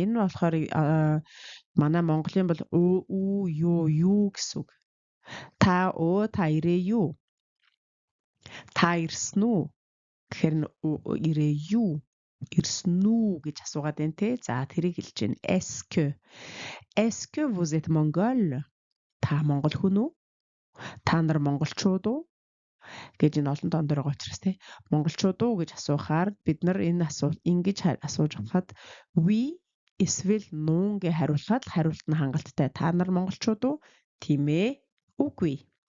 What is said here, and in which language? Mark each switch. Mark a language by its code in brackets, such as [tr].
[mn] Энэ нь болохоор манай Монголын бол уу юу гэсэн үг. Та ирээ юу? Та ирсэн үү? Тэгэхээр ирээ юу? Ирсэн үү гэж асуугаад байна те. За тэрийг хэлж байна. [fr] Est-ce que vous êtes mongol? [mn] Та монгол хүн үү? Та нар монголчууд уу? Гэж энэ олон тоон дээр байгаа учраас те. Монголчууд уу гэж асуухаар бид нар энэ асуулт ингэж асууж авахад oui эсвэл non гэж хариулахад хариулт нь хангалттай. Та нар монголчууд уу? Тийм ээ. Үгүй.